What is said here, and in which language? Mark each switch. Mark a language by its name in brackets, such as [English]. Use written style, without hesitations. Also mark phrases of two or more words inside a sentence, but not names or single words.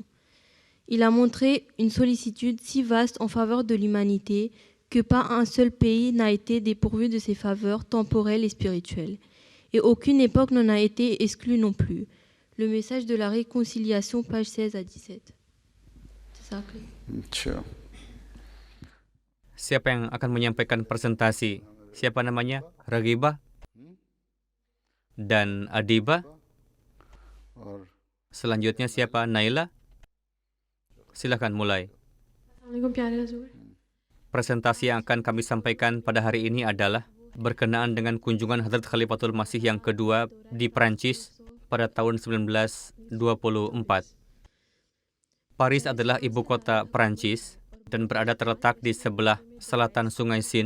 [French] Il a montré une sollicitude si vaste en faveur de l'humanité que pas un seul pays n'a été dépourvu de ses faveurs temporelles et spirituelles, et aucune époque n'en a été exclue non plus. Le message de la réconciliation, page 16 à 17. C'est ça, Clay. [Indonesian] अच्छा Siapa yang akan menyampaikan presentasi? Siapa namanya? Ragibah dan Adibah. और Selanjutnya siapa? Naila. Silakan mulai. [Urdu] Assalamualaikum پیارے حضور. [Indonesian] Presentasi yang akan kami sampaikan pada hari ini adalah berkenaan dengan kunjungan Hadrat Khalifatul Masih yang kedua di Perancis pada tahun 1924. Paris adalah ibu kota Perancis dan berada terletak di sebelah selatan Sungai Seine.